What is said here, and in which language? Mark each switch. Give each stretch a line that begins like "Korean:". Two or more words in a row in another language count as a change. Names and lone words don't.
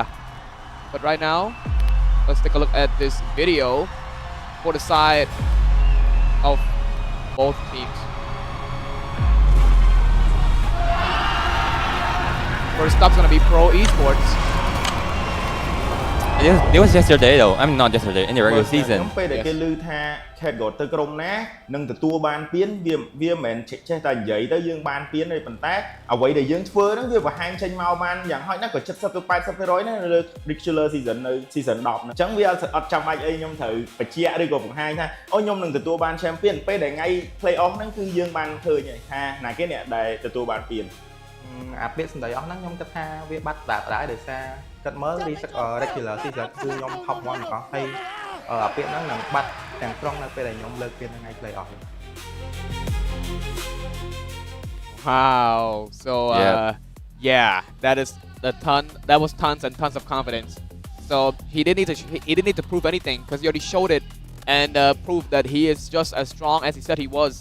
English: But right now, let's take a look at this video for the side of both teams. First up's gonna be Pro Esports. It was yesterday though. I mean, not yesterday, in the regular season.
Khmer: ខ្ញុំពេលដែលគេឮថា category ទៅក្រុមណានឹងទទួលបានពានវាមិនមែនចេះតែនិយាយទៅយើងបានពានទេប៉ុន្តែអ្វីដែលយើងធ្វើហ្នឹងវាបង្ហាញចេញមកបានយ៉ាងហោចណាស់ក៏ 70 ទៅ 80% ណានៅលើ
English: regular season
Khmer: នៅ season 10 ហ្នឹងអញ្ចឹងវាអត់ចាំបាច់អីខ្ញុំត្រូវបញ្ជាក់ឬក៏បង្ហាញថាអូខ្ញុំនឹងទទួលបាន champion ពេលដែលថ្ងៃ
English: play off
Khmer: ហ្នឹងគឺយើងបានឃើញហើយថាណាគេអ្នកដែលទទួលបានពាន អាពាក្យសម្ដីអស់ហ្នឹងខ្ញុំគិតថាវាបាត់ដដែលដោយសារគិតមើល
English: regular season
Khmer: គឺខ្ញុំ top 1 ទាំងអស់ហើយអាពាក្យហ្នឹងនឹងបាត់ទាំងស្រុងនៅពេលដែលខ្ញុំលើកពានថ្ងៃ
English: play off. Wow. So yeah, that was tons and tons of confidence. So he didn't need to prove anything, because he already showed it and proved that he is just as strong as he said he was.